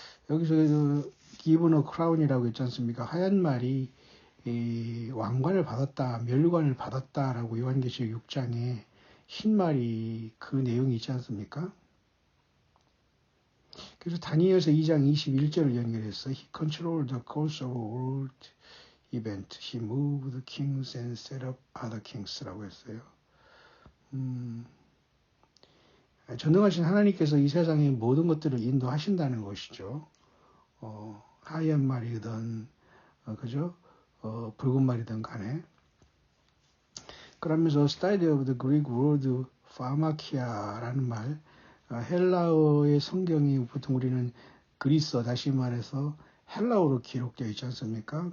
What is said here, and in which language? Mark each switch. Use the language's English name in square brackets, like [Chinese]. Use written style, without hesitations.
[Korean] 여기서 그 [English] given a crown [Korean] 이라고 했지 않습니까? 하얀 말이 왕관을 받았다, 멸류관을 받았다라고 요한계시록 6장에 흰 말이 그 내용이 있지 않습니까? 그래서 다니엘서 2장 21절을 연결해서 [English] He controlled the course of world event. He moved kings and set up other kings라고 [Korean] 했어요. 전능하신 하나님께서 이 세상의 모든 것들을 인도하신다는 것이죠. 하얀 말이든 그죠? 붉은 말이든 간에. 그러면서 [English] study of the Greek word pharmakia [Korean] 라는 말, 헬라어의 성경이 보통 우리는 그리스어, 다시 말해서 헬라어로 기록되어 있지 않습니까?